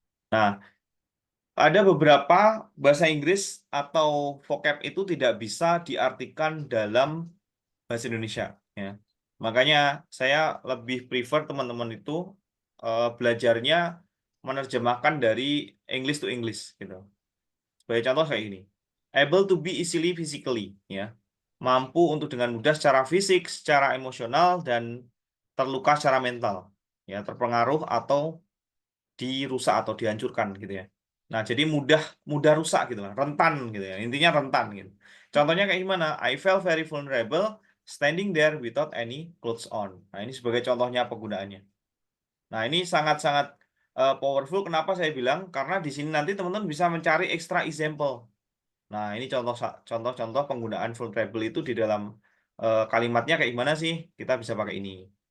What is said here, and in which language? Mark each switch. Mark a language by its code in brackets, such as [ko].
[id] Nah, ada beberapa bahasa Inggris atau vocab itu tidak bisa diartikan dalam bahasa Indonesia ya. Makanya saya lebih prefer teman-teman itu belajarnya menerjemahkan dari [en] English to English [id] gitu. Sebagai contoh kayak ini. [en] Able to be easily physically ya. [id] Mampu untuk dengan mudah secara fisik, secara emosional dan terluka secara mental ya, terpengaruh atau dirusak atau dihancurkan gitu ya. Nah, jadi mudah rusak gitu lah, rentan gitu ya. Intinya rentan gitu. Contohnya kayak gimana? [en] I felt very vulnerable standing there without any clothes on. [id] Nah, ini sebagai contohnya penggunaannya. Nah, ini sangat-sangat powerful. Kenapa saya bilang? Karena di sini nanti teman-teman bisa mencari [en] extra example. [id] Nah, ini contoh-contoh penggunaan vulnerable itu di dalam kalimatnya kayak gimana sih? Kita bisa pakai ini.